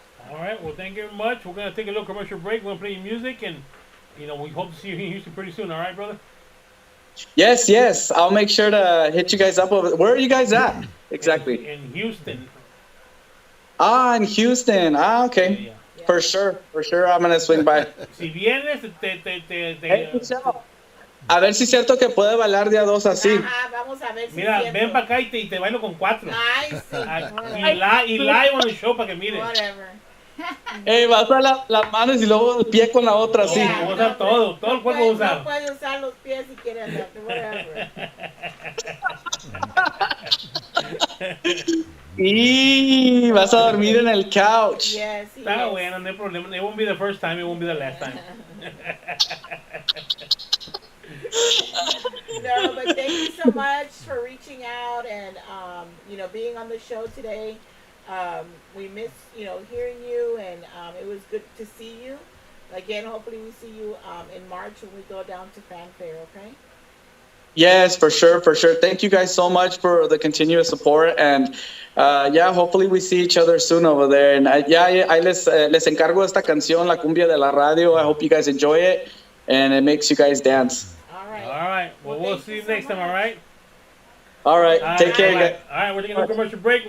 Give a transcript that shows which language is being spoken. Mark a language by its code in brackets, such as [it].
[en] All right, well, thank you very much. We're gonna take a little commercial break. We're gonna play your music, and we hope to see you in Houston pretty soon. All right, brother? Yes. I'll make sure to hit you guys up over. Where are you guys at exactly? In Houston. In Houston. Okay. Yeah. For sure, I'm gonna swing by. [es] Si vienes, a ver si es cierto que puede bailar de a dos así. Vamos a ver si mira, ven para acá y te bailo con 4. Ay, sí. Y [en] live on the show [es] para que mires. [en] Whatever. [es] Vas a las manos y luego el pie con la otra así. Voy a usar todo el cuerpo a usar. No puede usar los pies si quiere andar, whatever. Y vas a dormir en el couch. [en] Yes, [es] Está bueno, no hay problema. [en] It won't be the first time, it won't be the last time. No, but thank you so much for reaching out and being on the show today. We miss hearing you, and it was good to see you. Again, hopefully we see you in March when we go down to Fanfare, okay? Yes, for sure. Thank you guys so much for the continuous support, and hopefully we see each other soon over there. And I [es] les encargo esta canción, La Cumbia de la Radio. [en] I hope you guys enjoy it, and it makes you guys dance. All right. Well, we'll see you next time, all right? All right. Take care, guys. All right, we're taking a commercial break.